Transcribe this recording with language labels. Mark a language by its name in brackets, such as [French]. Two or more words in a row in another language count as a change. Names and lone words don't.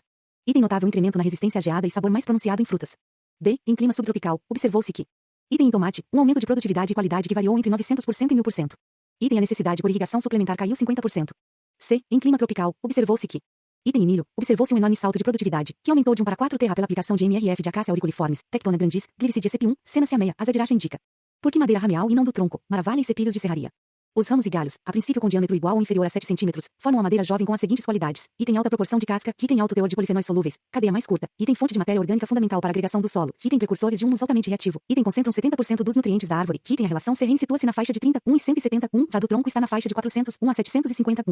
[Portuguese] Item notável incremento na resistência à geada e sabor mais pronunciado em frutas. Em clima subtropical, observou-se que item em tomate, um aumento de produtividade e qualidade que variou entre 900% e 1000%. Item a necessidade por irrigação suplementar caiu 50%. Em clima tropical, observou-se que item em milho, observou-se um enorme salto de produtividade, que aumentou de 1 para 4 terra pela aplicação de MRF de Acacia auriculaformes, Tectona grandis, Glyricidea CP1, Senacia meia, Azadiracha indica. Por que madeira rameal e não do tronco, maravalha e cepilhos de serraria? Os ramos e galhos, a princípio com diâmetro igual ou inferior a 7 cm, formam a madeira jovem com as seguintes qualidades: item alta proporção de casca, item alto teor de polifenóis solúveis, cadeia mais curta, item fonte de matéria orgânica fundamental para a agregação do solo, item precursores de humus altamente reativo, item concentram 70% dos nutrientes da árvore, item a relação CRN situa-se na faixa de 31 e 171, vá do tronco está na faixa de 401 a 751.